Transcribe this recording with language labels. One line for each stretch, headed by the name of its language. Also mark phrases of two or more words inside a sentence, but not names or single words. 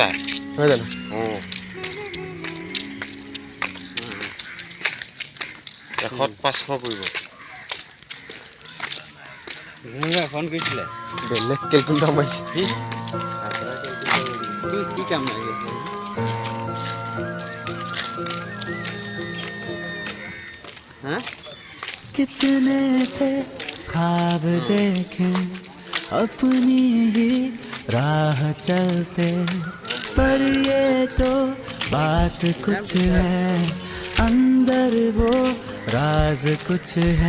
Assamese: নহয় জানো? এশত 500 পৰিব। ফোন কৰিছিলে বেলেগ কেলকুলেটাৰ মাৰিছে। কি কাম লাগি আছে?
Hindi: कितने थे ख्वाब देखे अपनी ही राह चलते, पर ये तो बात कुछ है, अंदर वो राज कुछ है।